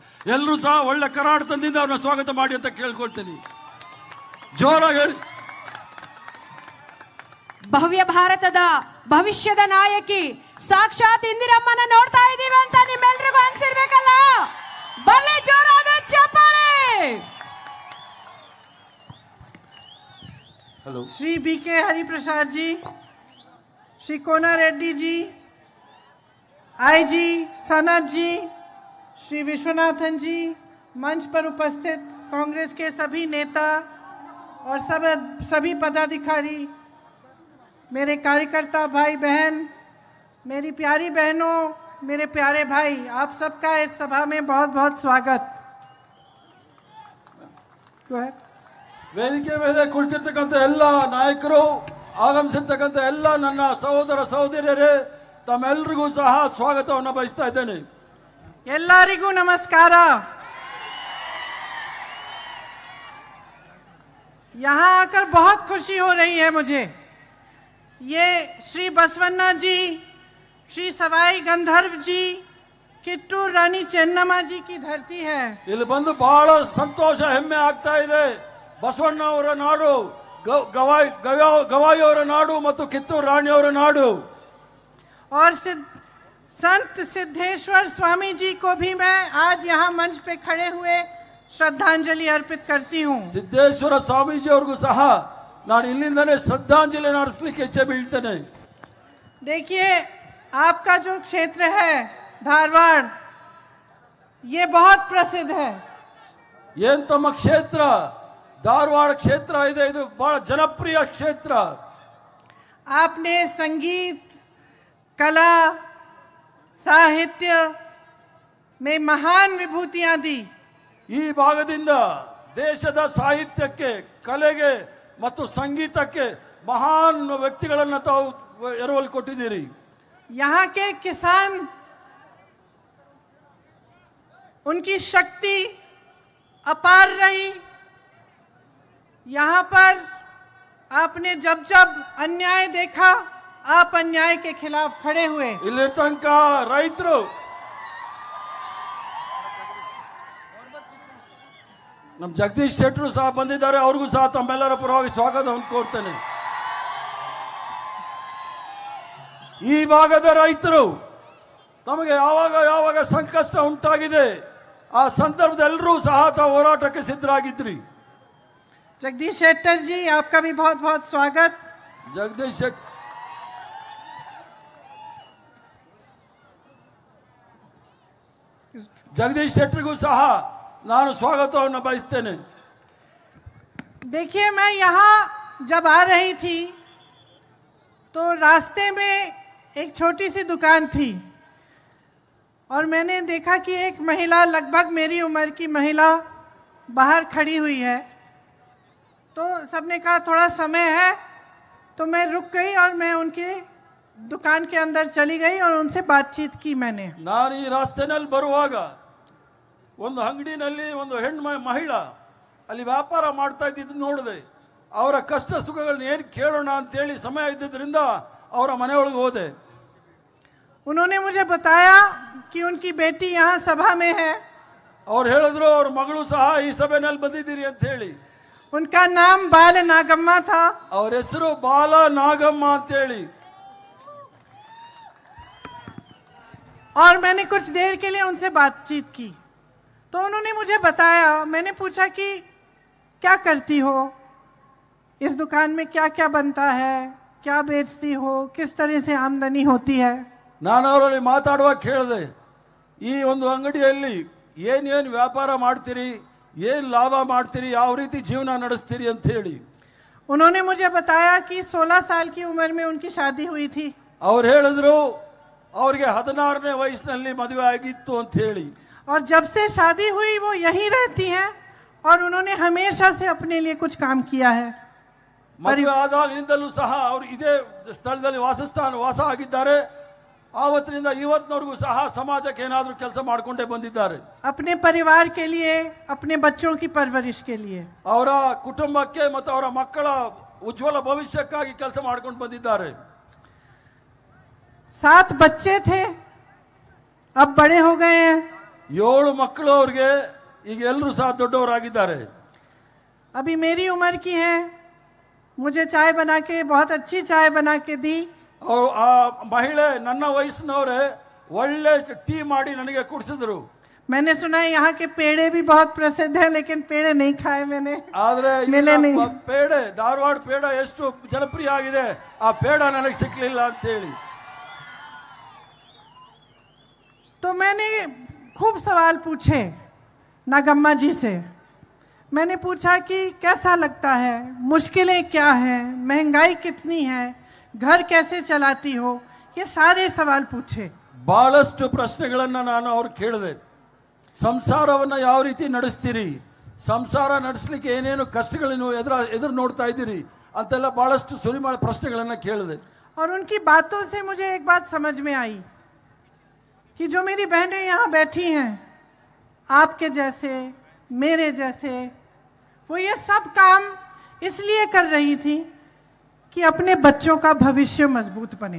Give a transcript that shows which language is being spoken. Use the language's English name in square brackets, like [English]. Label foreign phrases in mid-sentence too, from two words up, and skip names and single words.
[Kannada] ಎಲ್ಲರೂ ಸಹ ಒಳ್ಳೆ ಕರಾಟದಿಂದ ಅವ್ರನ್ನ ಸ್ವಾಗತ ಮಾಡಿ ಅಂತ ಕೇಳ್ಕೊಳ್ತೀನಿ. ಜೋರಾಗಿ ಹೇಳಿ. ಭವ್ಯ ಭಾರತದ ಭವಿಷ್ಯದ ನಾಯಕಿ ಸಾಕ್ಷಾತ್ ಇಂದಿರಮ್ಮನ ನೋಡ್ತಾ ಇದೀವಿ ಅಂತ ನಿಮ್ಮೆಲ್ರಿಗೂ ಅನ್ಸಿರ್ಬೇಕಲ್ಲ. ಬರ್ಲಿ ಜೋರಾದ ಚಪ್ಪಾಳೆ. [Hindi] श्री BK हरिप्रसाद जी, श्री कोना रेड्डी जी, IG सनत जी, श्री विश्वनाथन जी, मंच पर उपस्थित कांग्रेस के सभी नेता और सभी पदाधिकारी, मेरे कार्यकर्ता भाई बहन, मेरी प्यारी बहनों, मेरे प्यारे भाई, आप सबका इस सभा में बहुत बहुत स्वागत। [Kannada] ವೇದಿಕೆ ಮೇಲೆ ಕುಳಿತಿರ್ತಕ್ಕಂಥ ಎಲ್ಲ ನಾಯಕರು, ಆಗಮಿಸಿರ್ತಕ್ಕಂಥ ಎಲ್ಲ ನನ್ನ ಸಹೋದರ ಸಹೋದರಿಯರೇ, ತಮ್ಮೆಲ್ಲರಿಗೂ ಸಹ ಸ್ವಾಗತವನ್ನು ಬಯಸ್ತಾ ಇದ್ದೇನೆ. ಎಲ್ಲರಿಗೂ ನಮಸ್ಕಾರ. [Hindi] यहाँ आकर बहुत खुशी हो रही है मुझे. ये श्री बसवन्ना जी, श्री सवाई गंधर्व जी, किट्टूर रानी चेन्नम्मा जी की धरती है. [Kannada] ಇಲ್ಲಿ ಬಂದು ಬಹಳ ಸಂತೋಷ, ಹೆಮ್ಮೆ ಆಗ್ತಾ ಇದೆ. ಬಸವಣ್ಣ ಅವರ ನಾಡು, ಗವಾಯಿ ಅವರ ನಾಡು ಮತ್ತು ಕಿತ್ತೂರು ರಾಣಿಯವರ ನಾಡು. [Hindi] और संत सिद्धेश्वर स्वामी जी को भी मैं आज यहाँ मंच पे खड़े हुए श्रद्धांजलि अर्पित करती हूँ. [Kannada] ಸಿದ್ದೇಶ್ವರ ಸ್ವಾಮೀಜಿ ಅವ್ರಿಗೂ ಸಹ ನಾನು ಇಲ್ಲಿಂದನೇ ಶ್ರದ್ಧಾಂಜಲಿಯನ್ನು ಅರ್ಪಿಸಲಿಕ್ಕೆ ಇಚ್ಛೆ ಬೀಳ್ತೇನೆ. [Hindi] देखिए, आपका जो क्षेत्र है धारवाड़, ये बहुत प्रसिद्ध है. [Kannada] ಏನ್ ತಮ್ಮ ಕ್ಷೇತ್ರ ಧಾರವಾಡ ಕ್ಷೇತ್ರ ಇದೆ, ಇದು ಬಹಳ ಜನಪ್ರಿಯ ಕ್ಷೇತ್ರ. [Hindi] आपने संगीत, कला, साहित्य में महान विभूतियां दी. [Kannada] ಈ ಭಾಗದಿಂದ ದೇಶದ ಸಾಹಿತ್ಯಕ್ಕೆ, ಕಲೆಗೆ ಮತ್ತು ಸಂಗೀತಕ್ಕೆ ಮಹಾನ್ ವ್ಯಕ್ತಿಗಳನ್ನು ತಾವು ಎರವಲು ಕೊಟ್ಟಿದ್ದೀರಿ. [Hindi] यहाँ के किसान, उनकी शक्ति अपार रही. यहाँ पर आपने जब जब अन्याय देखा, आप अन्याय के खिलाफ खड़े हुए। [Kannada] ಇಲ್ಲಿರ್ತಂಕ ರೈತರು ನಮ್ಮ ಜಗದೀಶ್ ಶೆಟ್ಟರು ಸಹ ಬಂದಿದ್ದಾರೆ, ಅವ್ರಿಗೂ ಸಹ ತಮ್ಮೆಲ್ಲರ ಪರವಾಗಿ ಸ್ವಾಗತವನ್ನು ಕೋರ್ತೇನೆ. ಈ ಭಾಗದ ರೈತರು ತಮಗೆ ಯಾವಾಗ ಸಂಕಷ್ಟ ಉಂಟಾಗಿದೆ ಆ ಸಂದರ್ಭದಲ್ಲರೂ ಸಹ ತಾವು ಹೋರಾಟಕ್ಕೆ ಸಿದ್ಧರಾಗಿದ್ರಿ. [Hindi] जगदीश शेट्टर जी, आपका भी बहुत बहुत स्वागत। [Kannada] जगदीश शेट्टरिಗೂ ಸಹ ನಾನು ಸ್ವಾಗತವನ್ನು ಬಯಸ್ತೇನೆ. [Hindi] देखिए, मैं यहाँ जब आ रही थी तो रास्ते में एक छोटी सी दुकान थी और मैंने देखा कि एक महिला, लगभग मेरी उम्र की महिला, बाहर खड़ी हुई है। तो सबने कहा थोड़ा समय है, तो मैं रुक गई और मैं उनके दुकान के अंदर चली गई और उनसे बातचीत की मैंने। [Kannada] ನಾನು ಈ ರಾಸ್ತೆನಲ್ಲಿ ಬರುವಾಗ ಒಂದು ಅಂಗಡಿನಲ್ಲಿ ಒಂದು ಹೆಣ್ಣು ಮಹಿಳಾ ಅಲ್ಲಿ ವ್ಯಾಪಾರ ಮಾಡ್ತಾ ಇದ್ದಿದ್ದು ನೋಡಿದೆ. ಅವರ ಕಷ್ಟ ಸುಖಗಳನ್ನ ಏನು ಕೇಳೋಣ ಅಂತ ಹೇಳಿ ಸಮಯ ಇದ್ದಿದ್ದರಿಂದ ಅವರ ಮನೆಯೊಳಗೆ ಹೋದೆ. [Hindi] उन्होंने मुझे बताया कि उनकी बेटी यहाँ सभा में है। [Kannada] ಅವ್ರು ಹೇಳಿದ್ರು ಅವ್ರ ಮಗಳು ಸಹ ಈ ಸಭೆಯಲ್ಲಿ ಬಂದಿದ್ದೀರಿ ಅಂತ ಹೇಳಿ. [Hindi] उनका नाम बाल नागम्मा था। [Kannada] ಅವ್ರ ಹೆಸರು ಬಾಲ ನಾಗಮ್ಮ ಅಂತ ಹೇಳಿ. [Hindi] और मैंने कुछ देर के लिए उनसे बातचीत की तो उन्होंने मुझे बताया, मैंने पूछा कि क्या करती हो, इस दुकान में क्या क्या बनता है, क्या बेचती हो, किस तरह से आमदनी होती है। [Kannada] ನಾನು ಅವರಲ್ಲಿ ಮಾತಾಡುವಾಗ ಕೇಳಿದೆ, ಈ ಒಂದು ಅಂಗಡಿಯಲ್ಲಿ ಏನೇನು ವ್ಯಾಪಾರ ಮಾಡ್ತೀರಿ, ಏನು ಲಾಭ ಮಾಡ್ತೀರಿ, ಯಾವ ರೀತಿ ಜೀವನ ನಡೆಸ್ತೀರಿ ಅಂತ ಹೇಳಿ. [Hindi] उन्होंने मुझे बताया कि 16 साल की उम्र में उनकी शादी हुई थी। [Kannada] ಅವ್ರು ಹೇಳಿದ್ರು ಅವ್ರಿಗೆ 16ನೇ ವಯಸ್ಸಿನಲ್ಲಿ ಮದುವೆ ಆಗಿತ್ತು ಅಂತ ಹೇಳಿ. [Hindi] और जब से शादी हुई वो यहीं रहती हैं और उन्होंने हमेशा से अपने लिए कुछ काम किया है। [Kannada] ಮದುವೆ ಆದಾಗಲಿಂದಲೂ ಸಹ ಅವರು ಇದೇ ಸ್ಥಳದಲ್ಲಿ ವಾಸ ಆಗಿದ್ದಾರೆ. ಆವತ್ತಿನಿಂದ ಇವತ್ತಿನವರೆಗೂ ಸಹ ಸಮಾಜಕ್ಕೆ ಏನಾದರೂ ಕೆಲಸ ಮಾಡಿಕೊಂಡೇ ಬಂದಿದ್ದಾರೆ. [Hindi] अपने परिवार के लिए, अपने बच्चों की परवरिश के लिए, [Kannada] ಅವರ ಕುಟುಂಬಕ್ಕೆ ಮತ್ತು ಅವರ ಮಕ್ಕಳ ಉಜ್ವಲ ಭವಿಷ್ಯಕ್ಕಾಗಿ ಕೆಲಸ ಮಾಡ್ಕೊಂಡು ಬಂದಿದ್ದಾರೆ. [Hindi] 7 बच्चे थे, अब बड़े हो गए हैं। [Kannada] 7 ಮಕ್ಕಳು ಅವ್ರಿಗೆ, ಈಗ ಎಲ್ಲರೂ ಸಹ ದೊಡ್ಡವರಾಗಿದ್ದಾರೆ. [Hindi] अभी मेरी उम्र की है, मुझे चाय बना के, बहुत अच्छी चाय बना के दी। [Kannada] ಆ ಮಹಿಳೆ ನನ್ನ ವಯಸ್ಸಿನವರೇ ಒಳ್ಳೆ ಟೀ ಮಾಡಿ ನನಗೆ ಕುಡಿಸಿದ್ರು. [Hindi] मैंने सुना है यहाँ के पेड़े भी बहुत प्रसिद्ध है, लेकिन पेड़े नहीं खाए मैंने। [Kannada] ಆದ್ರೆ [Hindi] मिले नहीं। [Kannada] ಪೇಡೆ, ಧಾರವಾಡ ಪೇಡ ಎಷ್ಟು ಜನಪ್ರಿಯ ಆಗಿದೆ, ಆ ಪೇಡ ನನಗೆ ಸಿಕ್ಲಿಲ್ಲ ಅಂತ ಹೇಳಿ. [Hindi] तो मैंने खूब सवाल पूछे नागम्मा जी से। मैंने पूछा कि कैसा लगता है, मुश्किलें क्या हैं, महंगाई कितनी है, घर कैसे चलाती हो, ये सारे सवाल पूछे। [Kannada] ಬಹಳಷ್ಟು ಪ್ರಶ್ನೆಗಳನ್ನು ನಾನು ಅವ್ರು ಕೇಳಿದೆ. ಸಂಸಾರವನ್ನು ಯಾವ ರೀತಿ ನಡೆಸ್ತೀರಿ, ಸಂಸಾರ ನಡೆಸಲಿಕ್ಕೆ ಏನೇನು ಕಷ್ಟಗಳನ್ನು ಎದುರು ನೋಡ್ತಾ ಇದ್ದೀರಿ ಅಂತೆಲ್ಲ ಬಹಳಷ್ಟು ಸುರಿಮಾಳ ಪ್ರಶ್ನೆಗಳನ್ನು ಕೇಳಿದೆ. [Hindi] और उनकी बातों से मुझे एक बात समझ में आई कि जो मेरी बहनें यहाँ बैठी हैं, आपके जैसे, मेरे जैसे, वो ये सब काम इसलिए कर रही थी कि अपने बच्चों का भविष्य मजबूत बने।